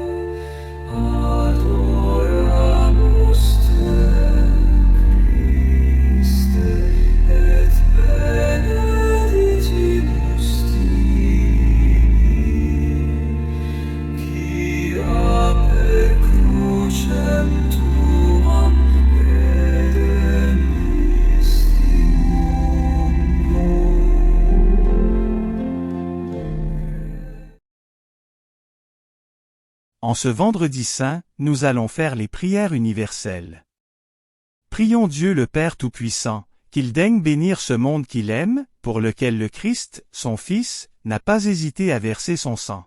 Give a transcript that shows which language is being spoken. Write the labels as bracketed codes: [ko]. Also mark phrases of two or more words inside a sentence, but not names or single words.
[la] Adoramus te, Christe, et benedicimus tibi, quia per crucem tuam redemisti mundum. [fr] En ce vendredi saint, nous allons faire les prières universelles. Prions Dieu le Père Tout-Puissant, qu'il daigne bénir ce monde qu'il aime, pour lequel le Christ, son Fils, n'a pas hésité à verser son sang.